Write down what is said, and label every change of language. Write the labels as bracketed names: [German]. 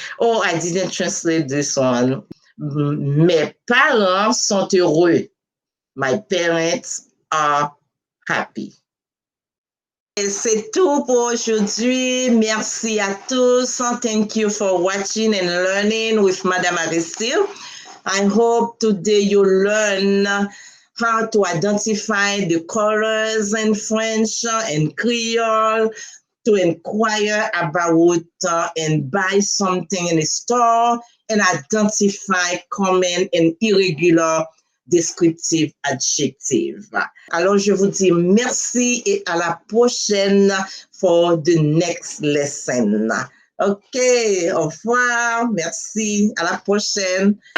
[English] Oh, I didn't translate this one. [French] Mes parents sont heureux. [English] My parents are happy. [French] Et c'est tout pour aujourd'hui. Merci à tous. [English] Thank you for watching and learning with Madame Aristide. I hope today you learn how to identify the colors in French and Creole, to inquire about and buy something in a store, and identify common and irregular descriptive adjectives. [French] Alors, je vous dis merci et à la prochaine [English] for the next lesson. [French] OK, au revoir, merci, à la prochaine.